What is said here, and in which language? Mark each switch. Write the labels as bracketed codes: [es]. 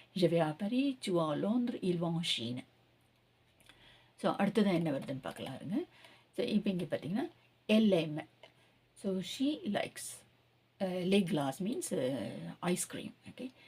[fr] ஜெவே ஆ பரி, tu vas à Londres, ils vont en Chine. [ta] So அடுத்ததான் என்ன வருதுன்னு பார்க்கலாம் இருங்க. ஸோ இப்போ இங்கே பார்த்தீங்கன்னா LM. [en] so she likes [fr] les glaces [en] means ice cream. Okay.